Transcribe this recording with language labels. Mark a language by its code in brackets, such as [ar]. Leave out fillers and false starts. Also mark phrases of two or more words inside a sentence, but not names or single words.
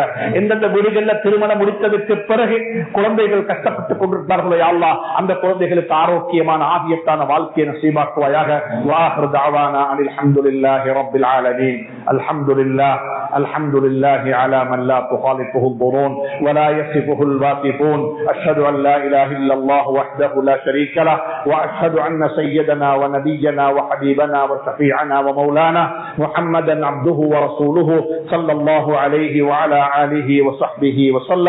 [ta] எந்தெந்த வீடுகளில் திருமணம் முடித்ததற்கு பிறகு குழந்தைகள் கஷ்டப்பட்டுக் கொண்டிருக்கிறார்களோ அல்லாஹ் அந்த குழந்தைகளுக்கு ஆரோக்கியமான ஆகியத்தான வாழ்க்கையை நசீபாக்குவாயாக. [ar] وآخر دعوانا أن الحمد لله رب العالمين. الحمد لله الحمد لله على من لا تخالفه الظنون ولا يصفه الواصفون. أشهد أن لا إله إلا الله وحده لا شريك له وأشهد أن سيدنا ونبينا وحبيبنا وشفيعنا ومولانا محمدا عبده ورسوله صلى الله عليه وعلى آله وصحبه وسلم.